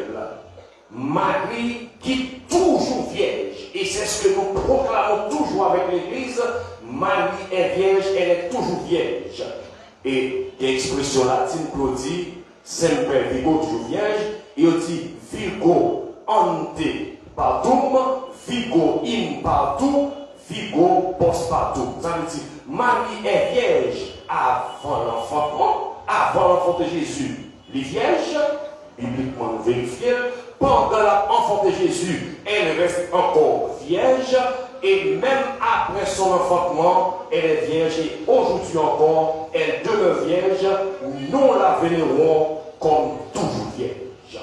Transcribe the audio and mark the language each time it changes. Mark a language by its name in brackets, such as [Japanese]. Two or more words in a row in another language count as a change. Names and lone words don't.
[French] Marie qui est toujours vierge. Et c'est ce que nous proclamons toujours avec l'Église. Marie est vierge, elle est toujours vierge. Et l'expression latine pour dire [Latin] Semper Virgo, [French] toujours vierge. Et on dit [Latin] Virgo ante partum, Virgo in partum, Virgo post partum. [French] Ça veut dire Marie est vierge avant l'enfantement, avant l'enfant de Jésus. Les vierges, bibliquement vérifiées, pendant l'enfant de Jésus, elle reste encore vierge, et même après son enfantement, elle est vierge, et aujourd'hui encore, elle demeure vierge, nous la vénérons comme toujours vierge.